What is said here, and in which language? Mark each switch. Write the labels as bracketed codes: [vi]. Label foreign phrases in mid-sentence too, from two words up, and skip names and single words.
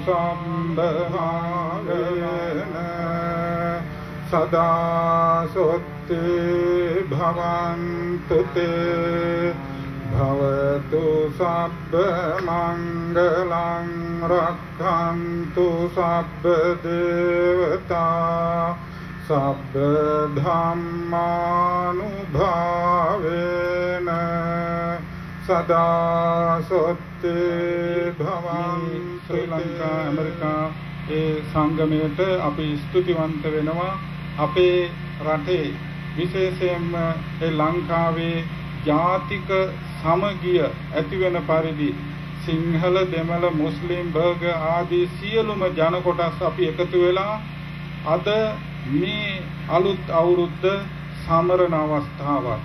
[pi] sambhavena sada sotte bhavantu te bhavatu sabba mangalang rakkhantu sabba devata sabba dhammanubhavena sada sotte bhavantu [si] ශ්‍රී ලංකා ඇමරිකා ඒ සංගමයට අපි ස්තුතිවන්ත වෙනවා. අපේ රටේ විශේෂයෙන්ම ඒ ලංකාවේ ජාතික සමගිය ඇති වෙන පරිදි සිංහල දෙමළ මුස්ලිම් බර්ග ආදී සියලුම ජන කොටස් අපි එකතු වෙලා අද මේ අලුත් අවුරුද්ද සමරන අවස්ථාවක්.